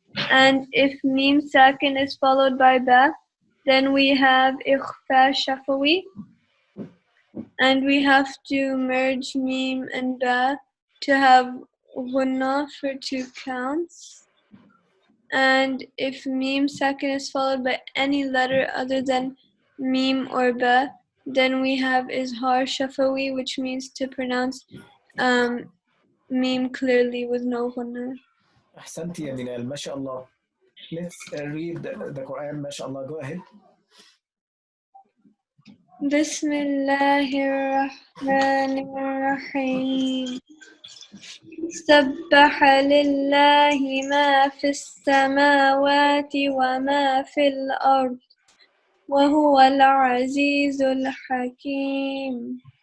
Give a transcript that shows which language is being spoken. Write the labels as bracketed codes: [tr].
[en] And if meme sakin is followed by ba, then we have ikhfa shafawi, and we have to merge meme and ba to have ghunna for 2 counts. And if meme sakin is followed by any letter other than meme or ba, then we have izhar shafawi, which means to pronounce meme clearly with no ghunna. [ar] أحسنتي يا منال ما شاء الله. [en] Let's read the Quran ما شاء الله. Go ahead. [ar] بسم الله الرحمن الرحيم سبح لله ما في السماوات وما في الأرض وهو العزيز الحكيم